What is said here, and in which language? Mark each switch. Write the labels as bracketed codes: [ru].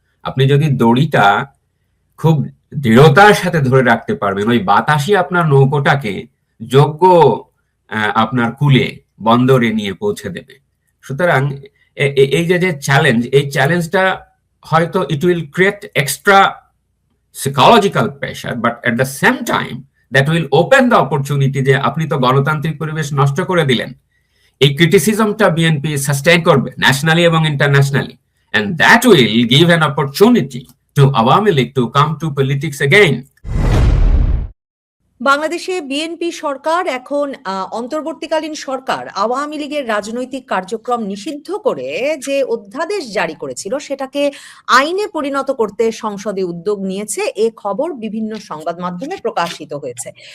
[bn] আপনি যদি দড়িটা খুব দৃঢ়তার সাথে ধরে রাখতে পারবেন, ওই বাতাসই আপনার নৌকোটাকে যোগ্য আপনার কুলে বন্দরে নিয়ে পৌঁছে দেবে। সুতরাং এই যে চ্যালেঞ্জ, এই চ্যালেঞ্জটা হয়তো [en] it will create extra psychological pressure, but at the same time that will open the opportunity [bn] যে আপনি তো গণতান্ত্রিক পরিবেশ নষ্ট করে দিলেন। এই ক্রিটিসিজমটা বিএনপি সাস্টেইন করবে ন্যাশনালি এবং internationally, [en] and that will give an opportunity to Awami League to come to politics again. [bn] বাংলাদেশে বিএনপি সরকার এখন অন্তর্বর্তীকালীন সরকার আওয়ামী লীগের রাজনৈতিক কার্যক্রম নিষিদ্ধ করে যে অধ্যাদেশ জারি করেছিল সেটাকে আইনে পরিণত করতে সংসদে উদ্যোগ নিয়েছে, এ খবর বিভিন্ন সংবাদ মাধ্যমে প্রকাশিত হয়েছে।